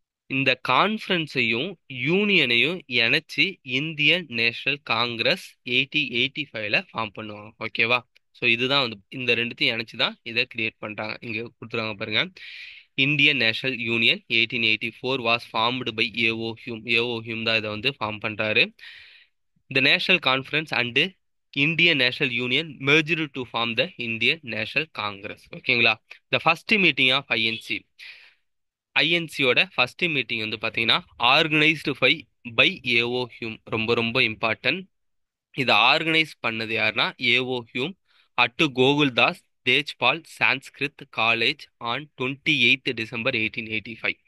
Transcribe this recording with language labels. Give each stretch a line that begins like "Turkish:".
Tamil: இந்த கான்ஃபரன்ஸையும் யூனியனையும் இணைச்சு Indian national Congress 1885ல form பண்ணுவாங்க. ஓகேவா? ஸோ இதுதான் வந்து இந்த ரெண்டுத்தையும் இணைச்சு தான் இதை கிரியேட் பண்ணுறாங்க. இங்கே கொடுத்துருவாங்க பாருங்க.
English: Indian national union 1884 was formed by A O Hume.
Tamil: AO Hume தான் இதை வந்து ஃபார்ம் பண்ணுறாரு.
English: The National Conference and Indian National Union merged to form the Indian National Congress.
Tamil: ஓகேங்களா?
English: The first meeting of INC.
Tamil: ஐஎன்சியோட first meeting வந்து பார்த்தீங்கன்னா
English: Organised by A O Hume.
Tamil: ரொம்ப ரொம்ப important. இதை ஆர்கனைஸ் பண்ணது யாருன்னா AO Hume
English: At Gokuldas Tejpal Sanskrit college on 28 December 1885.